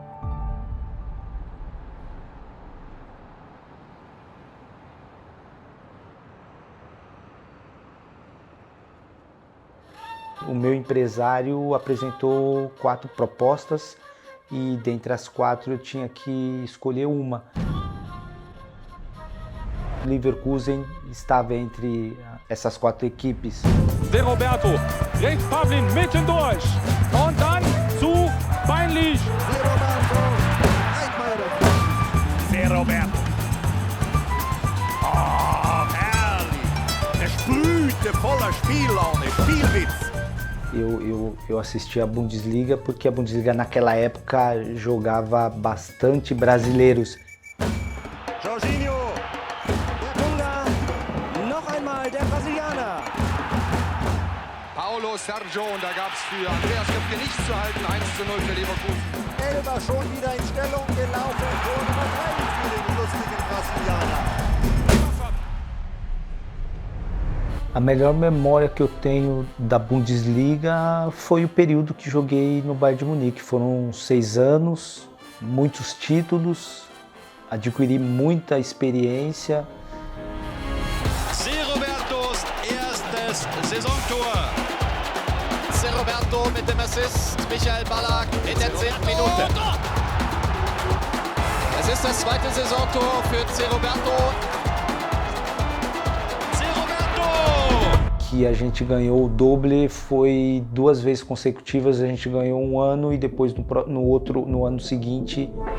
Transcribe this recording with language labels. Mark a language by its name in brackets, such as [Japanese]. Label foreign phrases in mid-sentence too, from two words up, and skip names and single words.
[Portuguese] O meu empresário apresentou 4 propostas e dentre as 4 eu tinha que escolher uma. Leverkusen estava entre essas 4 equipes. [German] Zé Roberto, rechts Pavlin mitten durch und dann zu Beinlich. Zé Roberto. Oh, herrlich. Der sprühte voller Spiellaune, Spielwitz. [Portuguese] Eu assisti a Bundesliga porque a Bundesliga naquela época jogava bastante brasileiros. [German] Jorginho, der Ungar, noch einmal der Brasilianer. Paulo Sérgio, und da gab es für Andreas Köpke nichts zu halten, 1:0 für Leverkusen. Elber schon wieder in Stellung gelaufen, Tor Nummer 3 für den lustigen Brasilianer. [Portuguese] A melhor memória que eu tenho da Bundesliga foi o período que joguei no Bayern de Munique. Foram 6 anos, muitos títulos, adquiri muita experiência. [German] Zé Robertos erstes Saisontor. Zé Roberto mit dem Assist, Michael Ballack in der 10. Minute. Es ist das 2. Saisontor für Zé Roberto. [Portuguese] Que a gente ganhou o doble foi 2 vezes consecutivas, a gente ganhou um ano e depois no ano seguinte.